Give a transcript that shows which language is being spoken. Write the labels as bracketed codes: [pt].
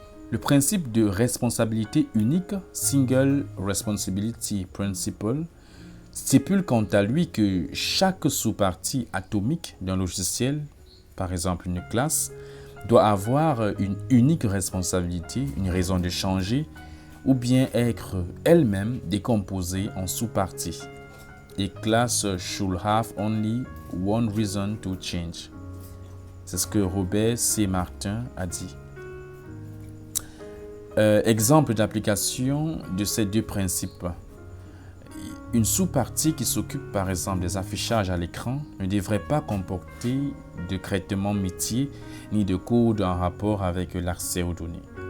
[fr] Le principe de responsabilité unique, Single Responsibility Principle, stipule quant à lui que chaque sous-partie atomique d'un logiciel, par exemple une classe, doit avoir une unique responsabilité, une raison de changer, ou bien être elle-même décomposée en sous-parties. [en] A class should have only one reason to change. [fr] C'est ce que Robert C. Martin a dit. Exemple d'application de ces deux principes. Une sous-partie qui s'occupe par exemple des affichages à l'écran ne devrait pas comporter de traitement métier ni de code en rapport avec l'accès aux données.